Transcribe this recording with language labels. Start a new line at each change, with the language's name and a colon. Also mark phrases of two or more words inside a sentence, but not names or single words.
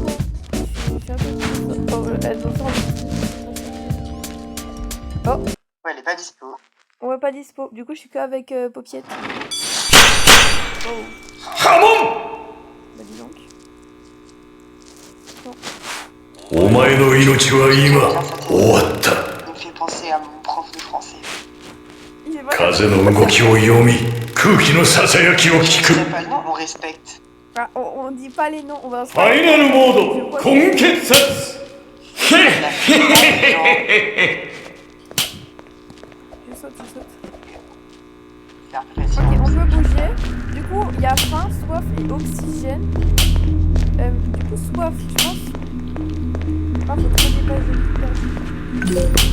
French: Je suis un peu... Oh, elle doit Oh. Ouais, elle est pas dispo. Ouais, pas dispo. Du coup, je suis qu'avec Popiette. Oh. Bah, dis donc. Non.
Japanese: お前の命は今終わった。
French: Il me fait penser à mon prof de français.
Japanese: 風の動きを読み、空気のささやきを聞く。
French: Pas le nom, on respecte. Ah, on dit pas les noms, on va...
Japanese: ファイナルモード根血殺。
French: Je saute. Ok, on peut bouger. Du coup, il y a faim, soif et oxygène. Du coup, soif, je pense. Ah, faut trop dépasser.